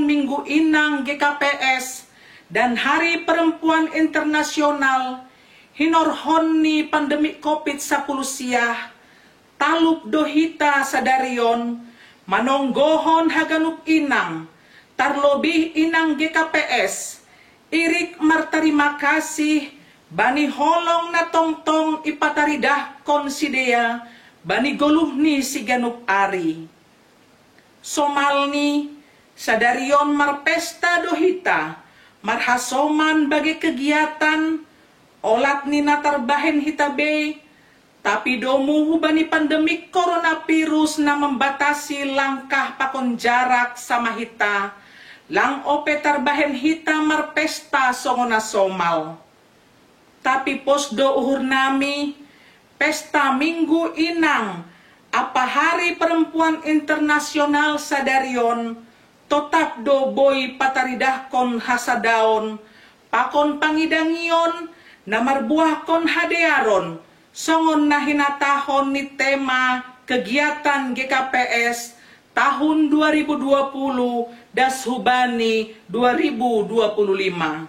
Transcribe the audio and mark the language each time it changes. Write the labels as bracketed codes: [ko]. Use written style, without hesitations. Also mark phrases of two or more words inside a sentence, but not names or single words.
[bts] Minggu Inang GKPS, dan Hari Perempuan Internasional hinorhon ni pandemi COVID-19 siah talup dohita sadarion manonggohon haganup Inang tarlobih Inang GKPS irik martarima kasih bani holong na tongtong ipataridah konsidea bani goluh ni si ganup ari somalni sadarion marpesta dohita marhasoman bagi kegiatan olat ni natarbahen hitabe tapi domu hubani pandemik coronavirus na [id] membatasi langkah [bts] pakon jarak sama hita lang ope tarbahen hita marpesta songona somal tapi posdo uhur nami pesta Minggu Inang apa Hari Perempuan Internasional sadarion tetap do boy pataridahkon hasadaon pakon pangidangion namarbuahkon hadearon songon nahinatahon ni tema kegiatan GKPS tahun 2020 das hubani 2025.